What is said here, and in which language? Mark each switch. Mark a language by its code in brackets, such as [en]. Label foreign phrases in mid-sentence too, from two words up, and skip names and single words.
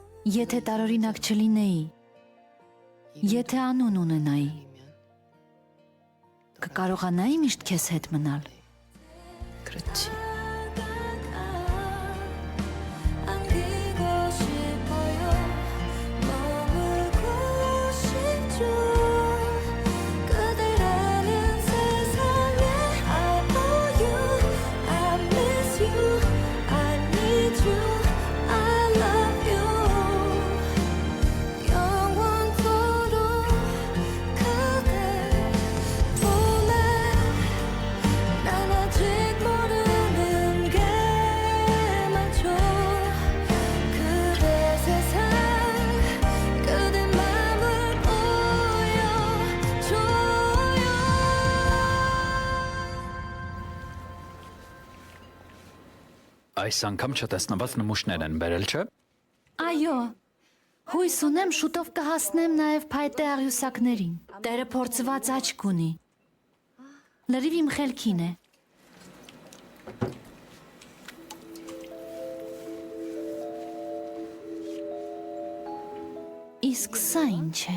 [hy] Եթե տարօրինակ չլինեի, եթե անուն ունենայի, կկարողանայի միշտ քեզ հետ մնալ։ Քրիչի։ [ko] 안기고 싶어요 머물고 싶죠 그대라는 세상에 [en] I owe you I miss you I need you I love you [ko] 영원토록 그대 보내 난 아직 모르는 게 많죠 그대 세상 그대 맘을 보여줘요 [hy] Այս անգամ չտեսնված նմուշներ են բերել, չէ՞։ Այո։ Հույս ունեմ շուտով կհասնեմ նաև փայտե աղյուսակներին։ Տերը փորձված աչք ունի։ Լրիվ իմ խելքին է։ Իսկ սա ինչ է։